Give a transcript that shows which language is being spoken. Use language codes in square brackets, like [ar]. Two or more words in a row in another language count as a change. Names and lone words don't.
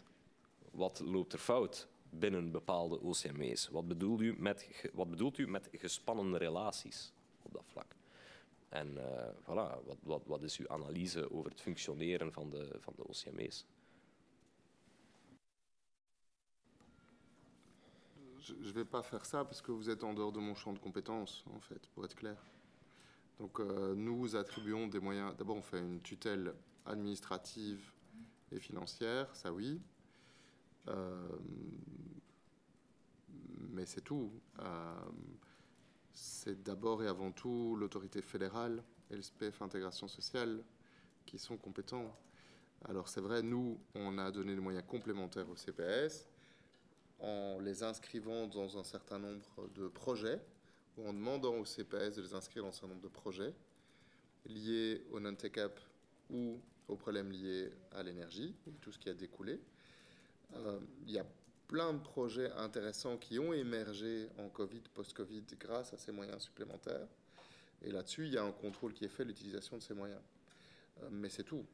[nl] Wat loopt er fout binnen bepaalde OCMW's? Wat bedoelt u met gespannen relaties op dat vlak? En voilà, wat is uw analyse over het functioneren van de OCMW's? [fr] Je ne vais pas faire ça parce que vous êtes en dehors de mon champ de compétences, en fait, pour être clair. Donc nous attribuons des moyens. D'abord, on fait une tutelle administrative et financière, ça oui. Mais c'est tout. C'est d'abord et avant tout l'autorité fédérale et le SPEF Intégration Sociale qui sont compétents. Alors c'est vrai, nous, on a donné des moyens complémentaires au CPS en les inscrivant dans un certain nombre de projets, ou en demandant au CPS de les inscrire dans un certain nombre de projets liés au non-take-up ou aux problèmes liés à l'énergie et tout ce qui a découlé. Il y a plein de projets intéressants qui ont émergé en Covid, post-Covid, grâce à ces moyens supplémentaires. Et là-dessus, il y a un contrôle qui est fait de l'utilisation de ces moyens. Mais c'est tout.